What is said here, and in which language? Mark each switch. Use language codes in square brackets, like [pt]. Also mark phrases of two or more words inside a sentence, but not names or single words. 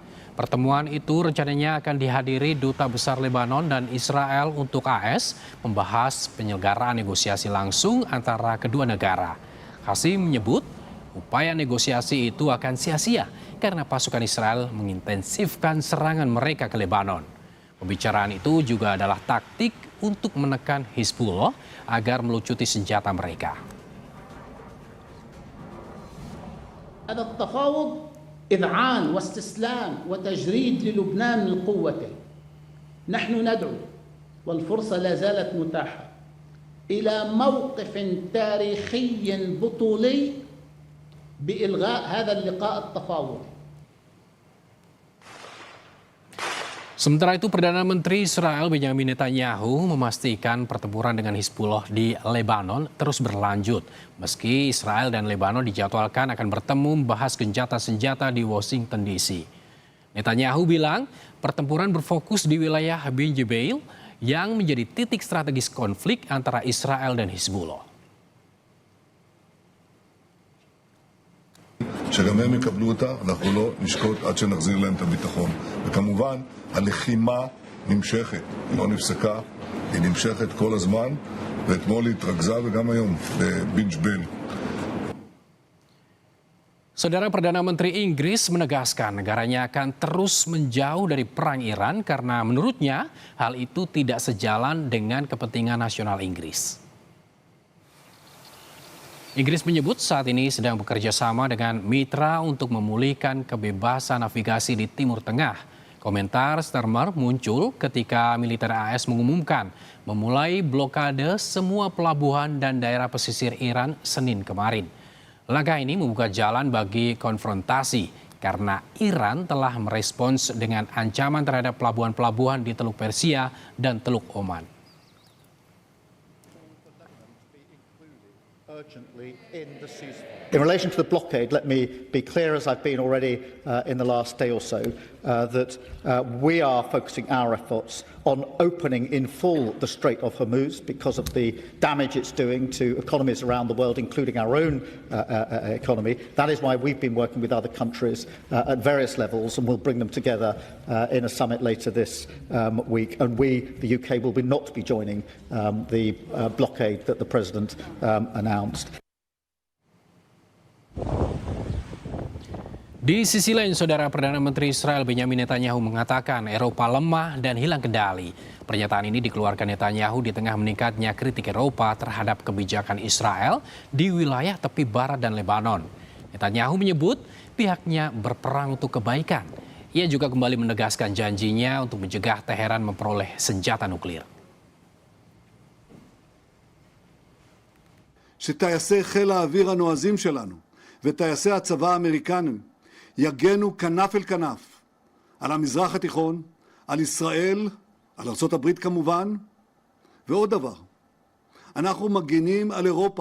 [id] Pertemuan itu rencananya akan dihadiri Duta Besar Lebanon dan Israel untuk AS membahas penyelenggaraan negosiasi langsung antara kedua negara. Qasim menyebut upaya negosiasi itu akan sia-sia karena pasukan Israel mengintensifkan serangan mereka ke Lebanon. Pembicaraan itu juga adalah taktik untuk menekan Hizbullah agar melucuti senjata mereka. [ar] إذعان واستسلام وتجريد للبنان من قوته. نحن ندعو والفرصة لا زالت متاحة إلى موقف تاريخي بطولي بإلغاء هذا اللقاء التفاوضي. [id] Sementara itu, Perdana Menteri Israel Benjamin Netanyahu memastikan pertempuran dengan Hizbullah di Lebanon terus berlanjut. Meski Israel dan Lebanon dijadwalkan akan bertemu membahas gencatan senjata di Washington DC. Netanyahu bilang pertempuran berfokus di wilayah Bin Jbeil yang menjadi titik strategis konflik antara Israel dan Hizbullah. [he] שגם הם יקבלו אותה, אנחנו לא נשקוט עד שנחזיר להם את הביטחון. וכמובן, הלחימה נמשכת, היא לא נפסקה, היא נמשכת כל הזמן, ואתמול היא התרכזה וגם היום בבין ג'בייל. [id] Saudara Perdana Menteri Inggris menegaskan negaranya akan terus menjauh dari perang Iran karena menurutnya hal itu tidak sejalan dengan kepentingan nasional Inggris. Inggris menyebut saat ini sedang bekerja sama dengan mitra untuk memulihkan kebebasan navigasi di Timur Tengah. Komentar Starmer muncul ketika militer AS mengumumkan memulai blokade semua pelabuhan dan daerah pesisir Iran Senin kemarin. Langkah ini membuka jalan bagi konfrontasi karena Iran telah merespons dengan ancaman terhadap pelabuhan-pelabuhan di Teluk Persia dan Teluk Oman. [en] In relation to the blockade, let me be clear, as I've been already in the last day or so, that we are focusing our efforts on opening in full the Strait of Hormuz because of the damage it's doing to economies around the world, including our own economy. That is why we've been working with other countries at various levels, and we'll bring them together in a summit later this week. And we, the UK, will not be joining the blockade that the President announced. [id] Di sisi lain, Saudara Perdana Menteri Israel Benjamin Netanyahu mengatakan Eropa lemah dan hilang kendali. Pernyataan ini dikeluarkan Netanyahu di tengah meningkatnya kritik Eropa terhadap kebijakan Israel di wilayah tepi barat dan Lebanon. Netanyahu menyebut pihaknya berperang untuk kebaikan. Ia juga kembali menegaskan janjinya untuk mencegah Teheran memperoleh senjata nuklir. [he] שטייסי חיל האוויר הנועזים שלנו וטייסי הצבא האמריקנים יגנו כנף אל כנף על המזרח התיכון, על ישראל, על ארצות הברית כמובן, ועוד דבר, אנחנו מגינים על אירופה.